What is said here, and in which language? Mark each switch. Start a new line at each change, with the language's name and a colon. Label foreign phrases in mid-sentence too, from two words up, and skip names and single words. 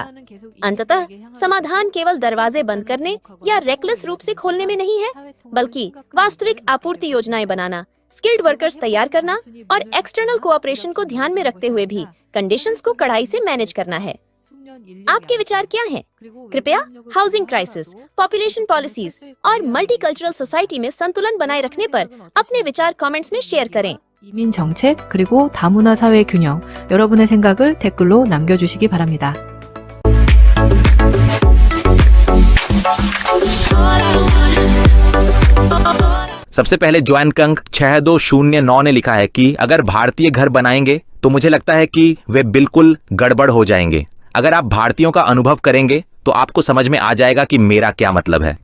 Hindi: अंततः समाधान केवल दरवाजे बंद करने या रेकलेस रूप से खोलने में नहीं है, बल्कि वास्तविक आपूर्ति योजनाएं बनाना,
English: skilled workers
Hindi: तैयार करना और
English: external cooperation
Hindi: को ध्यान में रखते हुए भी कंडीशंस को कड़ाई से मैनेज करना है। आपके विचार क्या हैं? कृपया
English: housing crisis, population policies
Hindi: और
English: multicultural society
Hindi: में संतुलन बनाए रखने पर अपने विचार कमेंट्स में शेयर करें।
Korean: 이민 정책 그리고 다문화 사회 균형 여러분의 생각을 댓글로 남겨주시기 바랍니다.
Hindi: सबसे पहले ज्वान कंग 6209 ने लिखा है कि अगर भारतीय घर बनाएंगे तो मुझे लगता है कि वे बिल्कुल गड़बड़ हो जाएंगे। अगर आप भारतीयों का अनुभव करेंगे तो आपको समझ में आ जाएगा कि मेरा क्या मतलब है।